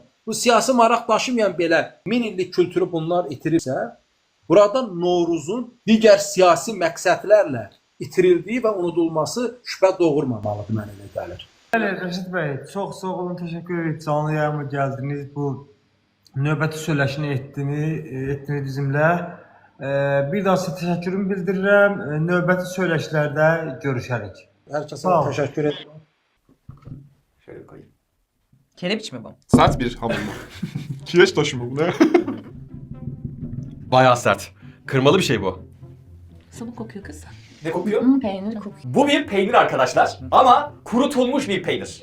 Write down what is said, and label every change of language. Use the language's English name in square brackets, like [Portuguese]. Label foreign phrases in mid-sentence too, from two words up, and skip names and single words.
[Azerbaijani] Bu siyasi maraq daşımayan belə 1000 illik kültürü bunlar itirirsə, burada Novruzun digər siyasi məqsədlərlə itirildiyi və unudulması şübhə doğurmamalıdır, mənə elə gəlir. Bəli, Rəşid bəy, çox sağ olun, təşəkkür edirik. Canlı yayıma gəldiniz, bu növbəti söyləşini etdiniz bizimlə. Bir daha sizə təşəkkürümü bildirirəm. Növbəti söyləşilərdə görüşərik. Hər kəsə təşəkkür edirəm. [Turkish] Şöyle koyayım. Kerebiç mi bu? Sert bir hamur mu? Kireç taşı mı bu ne? Bayağı sert. Kırmalı bir şey bu. Sabun kokuyor kız. Ne kokuyor? Peynir kokuyor. Bu bir peynir arkadaşlar ama kurutulmuş bir peynir.